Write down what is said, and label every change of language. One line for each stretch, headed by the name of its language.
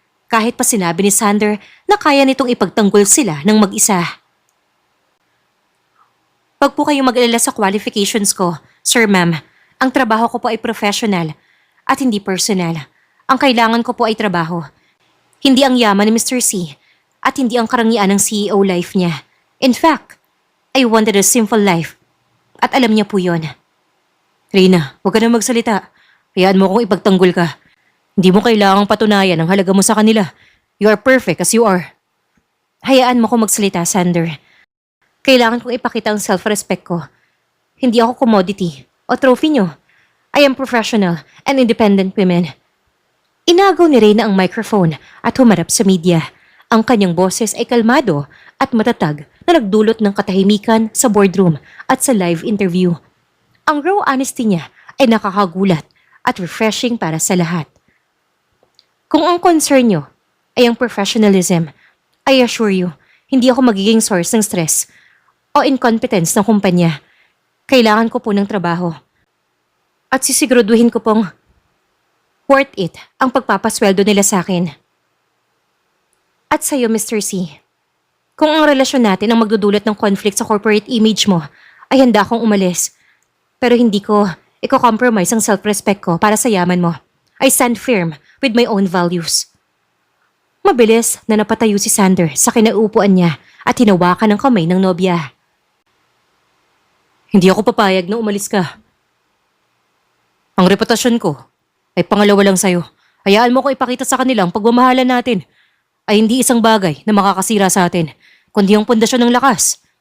Filipino: Kahit pa sinabi ni Sander na kaya nitong ipagtanggol sila ng mag-isa. Pag po kayong mag-alala sa qualifications ko, Sir Ma'am, ang trabaho ko po ay professional at hindi personal. Ang kailangan ko po ay trabaho. Hindi ang yaman ni Mr. C at hindi ang karangyaan ng CEO life niya.
English: In fact, I wanted a simple life
Filipino: at alam niya po yon. Reyna, huwag ka na magsalita. Hayaan mo kung ipagtanggol ka. Hindi mo kailangang patunayan ang halaga mo sa kanila.
English: You are perfect as you are.
Filipino: Hayaan mo ko magsalita, Sander. Kailangan kong ipakita ang self-respect ko. Hindi ako commodity o trophy nyo.
English: I am professional and independent women.
Filipino: Inagaw ni Reyna ang microphone at humarap sa media. Ang kanyang boses ay kalmado at matatag na nagdulot ng katahimikan sa boardroom at sa live interview. Ang raw honesty niya ay nakakagulat at refreshing para sa lahat. Kung ang concern nyo ay ang professionalism,
English: I assure you,
Filipino: hindi ako magiging source ng stress o incompetence ng kumpanya. Kailangan ko po ng trabaho. At sisiguraduhin ko pong worth it ang pagpapasweldo nila sa akin. At sa'yo, Mr. C, kung ang relasyon natin ang magdudulot ng conflict sa corporate image mo, ay handa akong umalis. Pero hindi ko i-compromise ang self-respect ko para sa yaman mo.
English: I stand firm with my own values.
Filipino: Mabilis na napatayo si Sander sa kinaupuan niya at hinawakan ng kamay ng nobya. Hindi ako papayag na umalis ka. Ang reputasyon ko ay pangalawa lang sa'yo. Hayaan mo ko ipakita sa kanila ang pagmamahalan natin ay hindi isang bagay na makakasira sa atin, kundi ang pundasyon ng lakas.